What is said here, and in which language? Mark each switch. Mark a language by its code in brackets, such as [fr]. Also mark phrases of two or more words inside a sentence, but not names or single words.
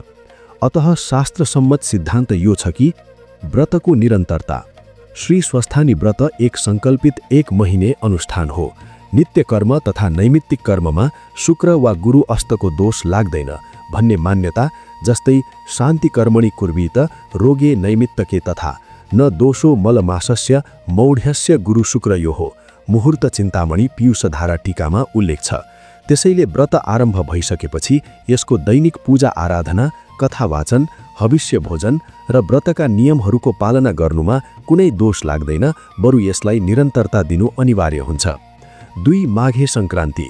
[ne] अतः शास्त्रसम्मत सिद्धान्त यो छ कि व्रतको निरन्तरता। श्री स्वस्थानी व्रत एक सङ्कल्पित 1 महिने अनुष्ठान हो। नित्य कर्म तथा नैमित्तिक कर्ममा शुक्र वा गुरु अस्तको दोष लाग्दैन भन्ने मान्यता, जस्तै [sa] शान्ति कर्मणि कुर्वीत रोगे नैमित्तके तथा न दोषो मलमासस्य मौढ्यस्य गुरु शुक्रयोः [ne] मुहूर्त चिन्तामणि पीयूषधारा टीकामा उल्लेख छ। त्यसैले व्रत आरम्भ भइसकेपछि यसको दैनिक पूजा आराधना, कथा वाचन, हविष्य भोजन र व्रतका नियमहरूको पालना गर्नुमा कुनै दोष लाग्दैन, बरु यसलाई निरन्तरता दिनु अनिवार्य हुन्छ। 2 माघे सङ्क्रान्ति।